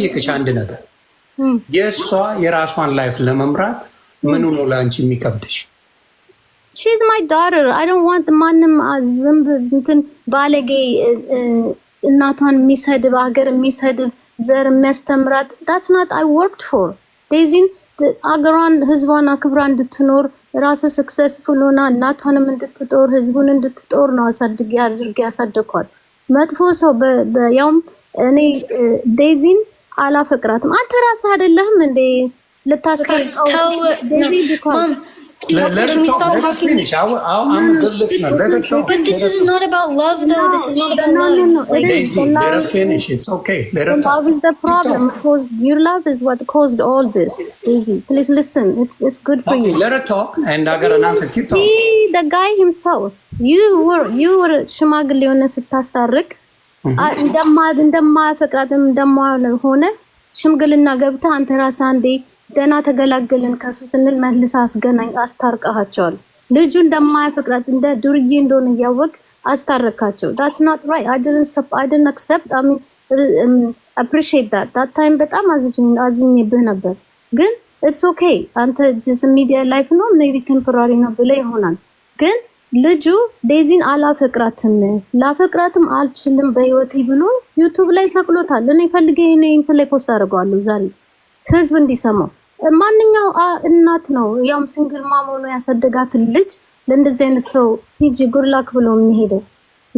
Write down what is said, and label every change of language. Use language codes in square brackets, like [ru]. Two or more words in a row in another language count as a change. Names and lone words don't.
[am] ልጠይቅሽ አንድ ነገር የእሷ የራሷን ላይፍ ለመምራት ምኑ ነው ለአንቺ የሚከብድሽ? [en] She's my daughter. I don't want [am] ማንም ዝንብ እንትን ባለጌ እናቷን የሚሰድብ ሀገር የሚሰድብ ዘር የሚያስተምራት [en] that's not I worked for. [am] ዴዚን አገሯን ህዝቧን አክብራ እንድትኖር ራሷ ሰክሰስፉል ሆና እናቷንም እንድትጦር ህዝቡን እንድትጦር ነው አሳድጌ አድርጌ ያሳደኳት። መጥፎ ሰው ያውም እኔ ዴዚን አላፈቅራትም። አንተ ራስህ አይደለህም እንዴ ልታስቀርቀው ዴዚ ቢኮዝ [en] Can we stop talking? I'm a good listener. But this is not about love, though. This is not about love. Daisy, let her finish. It's okay. Let her talk. Love is the problem. Because your love is what caused all this. Daisy, please listen. It's good for you. Let her talk, and I got an answer. Keep talking. See the guy himself. You were [am] ሽማግሌ ሆነ ስታስታርቅ እንደማያፈቅራትም እንደማሆነ ሽምግልና ገብተህ አንተ ራስህ አንዴ ደና ተገላገልን ከሱ ስንል መልስ አስገናኝ አስታርቀሃቸዋል። ልጁ እንደማያፈቅራት እንደ ዱርዬ እንደሆነ ያወቅ አስታረካቸው። [en] that's not right. I didn't accept. I mean appreciate that time [am] በጣም አዝኜብህ ነበር። ግን [en] it's okay. [am] አንተ [en] just media life [am] ነው [en] maybe temporary [am] ነው ብለህ ይሆናል። ግን ልጁ ዴዚን አላፈቅራትም ላፈቅራትም አልችልም በህይወቴ ብሎ ዩቲዩብ ላይ ሰቅሎታል። እኔ ፈልጌ እንትን ላይ ፖስት አድርገዋለሁ ዛሬ ህዝብ እንዲሰማው። ማንኛው እናት ነው ያውም [en] single mom [am] ሆኖ ያሳደጋትን ልጅ ለእንደዚህ አይነት ሰው ሂጂ ጉርላክ ብሎ የሚሄደው እንዴ?